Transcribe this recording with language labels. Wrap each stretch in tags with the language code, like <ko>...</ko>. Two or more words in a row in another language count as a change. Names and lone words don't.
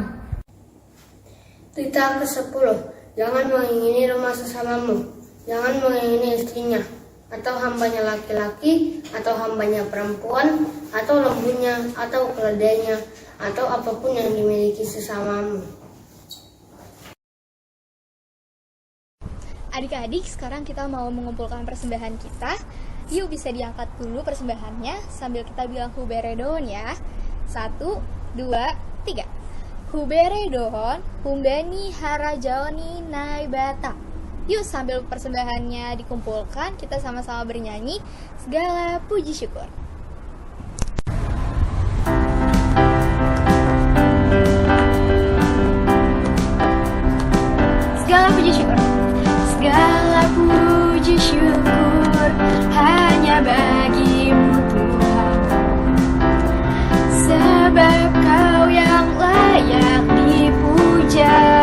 <id>Titah ke-10, jangan mengingini rumah sesamamu, jangan mengingini istrinya, atau hambanya laki-laki, atau hambanya perempuan, atau lembunya, atau keledainya, atau apapun yang dimiliki sesamamu. Adik-adik, sekarang kita mau mengumpulkan persembahan kita. Yuk, bisa diangkat dulu persembahannya sambil kita bilang huberedon ya. 1, 2, 3.</id> <bts>Huberedon, humbeni harajoni naibata.</bts> <id>Yuk, sambil persembahannya dikumpulkan, kita sama-sama bernyanyi segala puji syukur. Segala puji syukur. Segala puji syukur hanya bagimu Tuhan, sebab Kau yang layak dipuja.</id>